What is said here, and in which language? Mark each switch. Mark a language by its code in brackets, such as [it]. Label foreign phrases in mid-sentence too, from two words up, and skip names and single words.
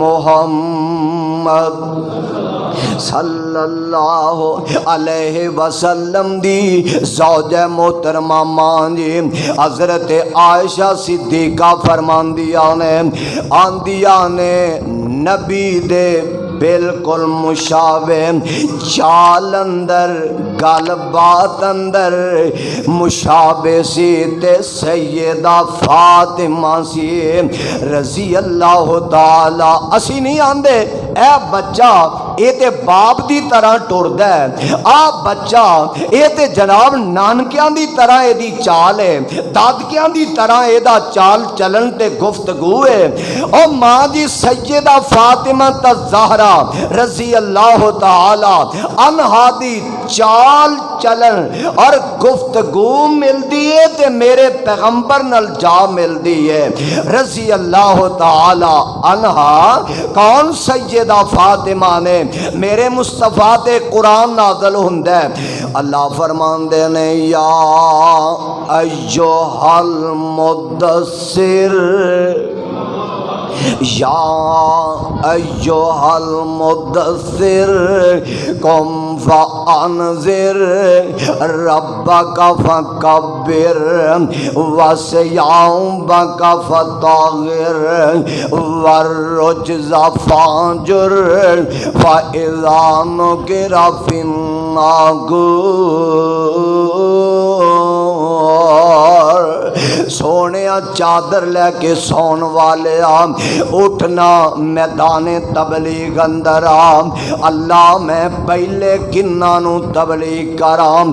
[pa] محمد صلی اللہ علیہ وسلم دی زوج محترمہ ماں جی حضرت عائشہ صدیقہ فرماندیاں نے آندیاں نے نبی دے بالکل مشابہ چال اندر گل بات اندر مشابہ سی تے سیدہ فاطمہ سی رضی اللہ تعالی اسی نہیں آندے اے بچہ یہ تے باپ دی طرح ٹردا ہے، آ بچہ یہ تے جناب نانکیاں دی طرح یہ دی چال ہے، دادکیاں دی طرح یہ دا چال چلن تے گفتگو ہے۔ اور ماں جی سیدہ فاطمہ الزہرا رضی اللہ تعالی عنہا دی چال چلن اور گفتگو ملدی ہے تے میرے پیغمبر نال جا ملدی ہے رضی اللہ تعالی عنہا۔ کون سیدہ فاطمہ نے؟ میرے مصطفیٰ تے قرآن نازل ہوندا ہے، اللہ فرماندے نے یا [ar] ایھا المدثر یا ایھا المدثر قم فانذر ربک فکبر وثیابک فطہر والرجز فاہجر فاذا نقر فی الناقور۔ [pa] سونیا چادر لے کے سون والے اٹھنا میدان تبلیغ اندر اللہ میں پہلے کنہ نو تبلیغ کرام۔